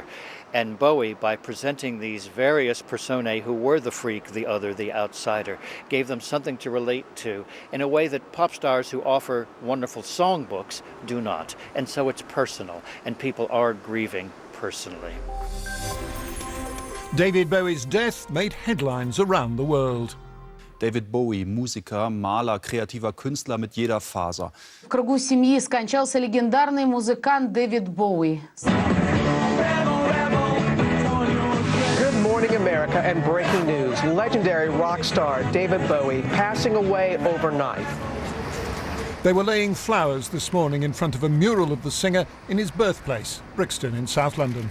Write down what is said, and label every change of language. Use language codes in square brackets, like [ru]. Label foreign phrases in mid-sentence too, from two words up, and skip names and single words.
[en] And Bowie, by presenting these various personae who were the freak, the other, the outsider, gave them something to relate to in a way that pop stars who offer wonderful songbooks do not. And so it's personal, and people are grieving personally. David Bowie's death made headlines around the world. [de] David Bowie, Musiker, Maler, kreativer Künstler mit jeder Faser. [ru] В кругу семьи скончался легендарный музыкант Дэвид Боуи. [en] Good morning, America, and breaking news. Legendary rock star David Bowie passing away overnight. They were laying flowers this morning in front of a mural of the singer in his birthplace, Brixton in South London.